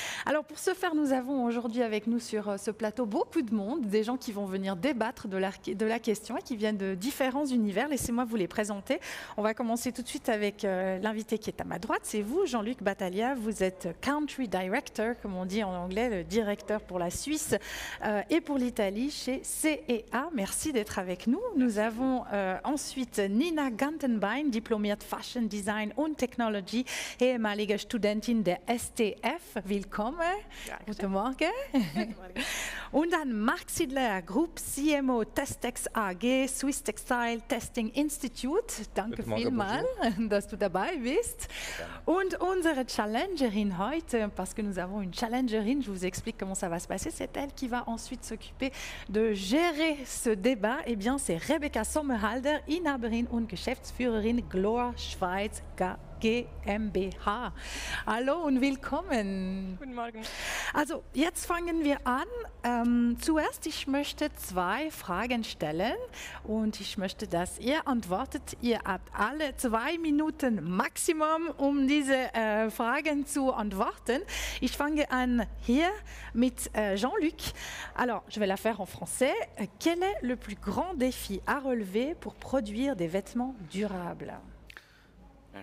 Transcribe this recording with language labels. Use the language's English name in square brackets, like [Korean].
[French] Alors pour ce faire, nous avons aujourd'hui avec nous sur ce plateau beaucoup de monde, des gens qui vont venir débattre de la question et qui viennent de différents univers. Laissez-moi vous les présenter. On va commencer tout de suite avec l'invité qui est à ma droite, c'est vous, Jean-Luc Battaglia. Vous êtes Country Director, comme on dit en anglais, le directeur pour la Suisse et pour l'Italie chez C&A. Merci d'être avec nous. Nous avons ensuite [German] Nina Gantenbein, diplômierte Fashion Design und Technology, ehemalige Studentin der STF. Willkommen. Ja, guten Morgen. Guten Morgen. Und dann Marc Sidler, Group CMO Testex AG, Swiss Textile Testing Institute. Danke vielmals, dass du dabei bist. Und unsere Challengerin heute, [French] parce que nous avons une Challengerin, je vous explique comment ça va se passer, c'est elle qui va ensuite s'occuper de gérer ce débat. Eh bien, c'est Rebecca Sommerhalder, [German] Inhaberin und Geschäftsführerin [French] Glor Schweiz GmbH. [German] Hallo und willkommen. Guten Morgen. Also, jetzt fangen wir an. Zuerst, ich möchte 2 Fragen stellen und ich möchte, dass ihr antwortet. Ihr habt alle 2 Minuten Maximum, um diese Fragen zu antworten. Ich fange an hier mit Jean-Luc. [French] Alors, je vais la faire en français. Quel est le plus grand défi à relever pour produire des vêtements durables ?